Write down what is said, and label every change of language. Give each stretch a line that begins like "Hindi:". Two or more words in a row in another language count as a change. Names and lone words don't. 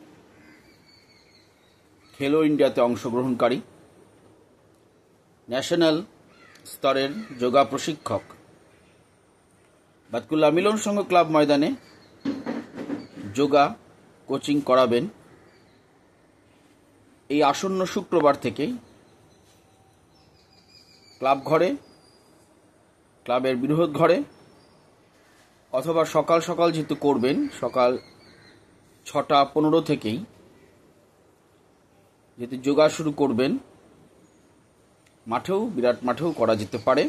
Bangla: খেলো ইন্ডিয়াতে অংশগ্রহণকারী ন্যাশনাল স্তরের যোগা প্রশিক্ষক বাতকুলা মিলন সংঘ ক্লাব ময়দানে যোগা কোচিং করাবেন এই আসন্ন শুক্রবার থেকে ক্লাব ঘরে ক্লাবের বৃহৎ ঘরে অথবা সকাল সকাল যেহেতু করবেন সকাল 6:15 থেকেই যেহেতু যোগা শুরু করবেন মাঠেও বিরাট মাঠেও করা যেতে পারে।